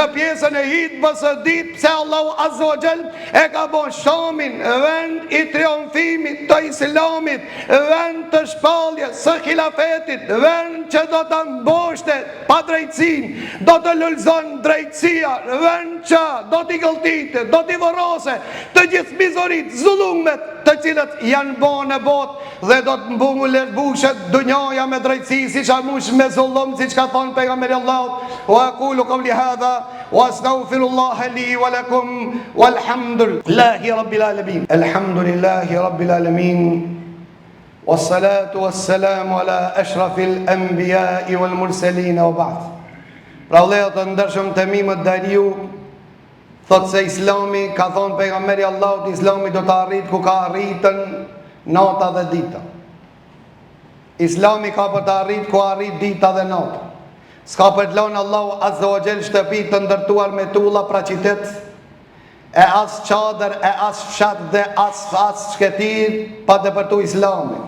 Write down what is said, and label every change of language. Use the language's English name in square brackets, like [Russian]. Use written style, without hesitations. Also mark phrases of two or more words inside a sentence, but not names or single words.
[Albanian] pjesën e hutbës së dytë, pse Allahu [Arabic] عز وجل [Albanian] e ka bën Shamin vend i triumfimit të Islamit, vend të shpalljes së xhilafetit, vend që do të mboshte padrejtësinë, do të lulëzon drejtësia, vend që do t'i gëlltitë, do t'i vorrose të gjithë mizorit, zullumet të cilët janë bën në botë dhe do të mbushet dunjaja me drejtësi, siç a mush me zullum, siç ka thonë pejgamberi Allahut. [Arabic] وأقول قولي هذا وأستغفر الله لي ولكم والحمد لله رب العالمين. الحمد لله رب العالمين والصلاة والسلام على أشرف الأنبياء والمرسلين وبعد. [Albanian] Pra vëllezër të ndershëm, Temimët Dariu thot se Islami, ka thonë pejgamberi Allahut, Islami do të arrit ku ka arritën nata dhe dita. Islami ka për të arrit ku arrit dita dhe nata. S'ka për të lënë Allahu [Arabic] عز وجل [Albanian] shtëpi të ndërtuar me tulla pra qytet, e as çadër, e as fshat dhe as shketir pa depërtu Islamin.